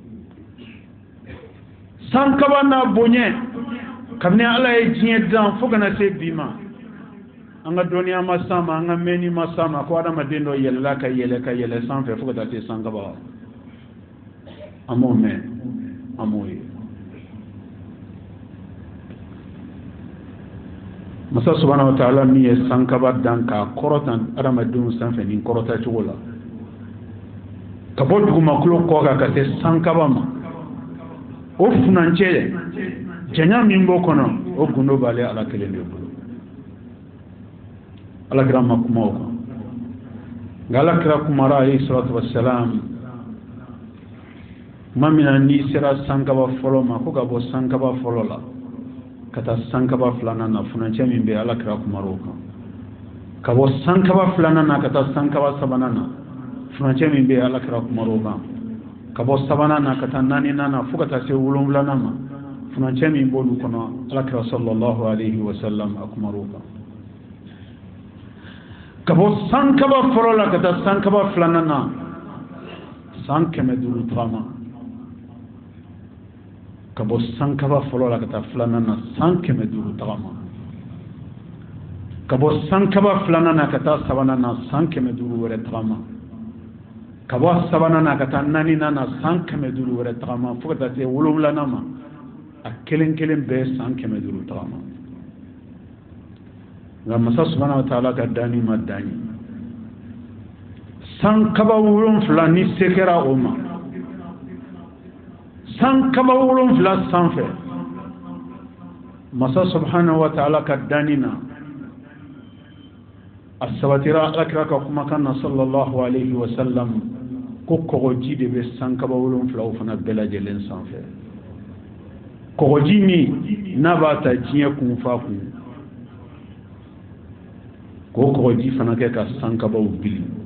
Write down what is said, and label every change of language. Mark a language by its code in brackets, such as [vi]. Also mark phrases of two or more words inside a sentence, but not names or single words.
[bm] san kaba n'a bonya kabini ala ye diɲɛ dan fo kana se bi ma an ka dɔnniya ma s'a ma an ka mɛnni ma s'a ma ko adamaden dɔ yɛlɛla ka yɛlɛ sanfɛ fo ka taa se san kaba an m'o mɛn an m'o ye masa [ar] سبحانه وتعالى [bm] min ye san kaba dan k'a kɔrɔtan adamadenw sanfɛ nin kɔrɔta cogo la ka bɔ dugumakolo kɔ kan ka se san kaba ma o furancɛ janya min b'o kɔnɔ o gundo b'ale ala kelen de bolo ala kira ma kuma o kan nka ala kira kumara [ar] عليه الصلاة والسلام [bm] kuma min na n'i sera san kaba fɔlɔ ma ko ka bɔ san kaba fɔlɔ la ka taa san kaba 2nan na furancɛ min bɛ ala kira kumara o kan ka bɔ san kaba 2nan na ka taa san kaba 3nan na furancɛ min bɛ ala kira kumara o kan ka bɔ 3nan na ka taa 4nan na fo ka taa se 7nan ma furancɛ min b'olu kɔnɔ ala kira [ar] صلى الله عليه وسلم [bm] a kumara o kan ka bɔ san kaba fɔlɔ la ka taa san kaba 2nan na san 500 tagama ka bɔ san kaba fɔlɔ la ka taa 2nan na san 500 tagama ka bɔ san kaba 2nan na ka taa 3nan na san 500 wɛrɛ tagama ka bɔ 3nan na ka taa 4nan na san 500 wɛrɛ tagama fo ka taa se 7nan ma a kelen kelen bɛɛ san 500 tagama nka masa [ar] سبحانه وتعالى [bm] ka danni ma danni san kaba 7 ni se kɛra o ma san kaba wolonfila sanfɛ masa [ar] سبحانه وتعالى [bm] ka danni na a sabatira alakira ka kumakan na [ar] صلى الله عليه وسلم [bm] ko kɔgɔji de bɛ san kaba wolonfilaw fana bɛɛ lajɛlen sanfɛ kɔgɔji min n'a b'a ta diɲɛ kun fa kun k'o kɔgɔji fana kɛ ka san kabaw bili